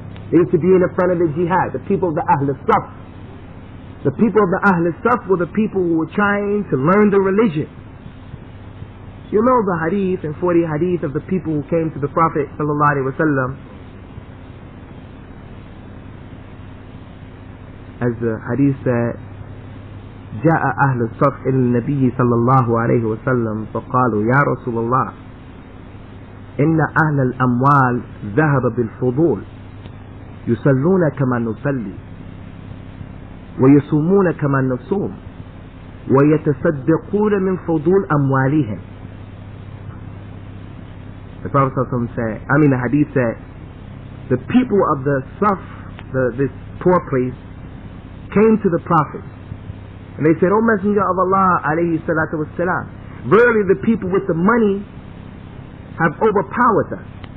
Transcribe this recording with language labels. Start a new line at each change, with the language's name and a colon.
English: They used to be in the front of the jihad. The people of the Ahl Saf. The people of the Ahl Saf were the people who were trying to learn the religion. You know the hadith and 40 hadith of the people who came to the Prophet sallallahu alaihi wasallam. As the hadith said,
Arabic: جاء أهل الصف إلى النبي صلى الله عليه وسلم فقالوا يا رسول الله إن أهل الأموال ذهب بالفضول يصلون كما نصلي ويصومون كما نصوم ويتصدقون من فضول أموالهم.
English: The Prophet said, the hadith said, the people of the Saf, this poor place, came to the Prophet and they said, O Messenger of Allah alayhi salatu wassalam, verily the people with the money have overpowered us.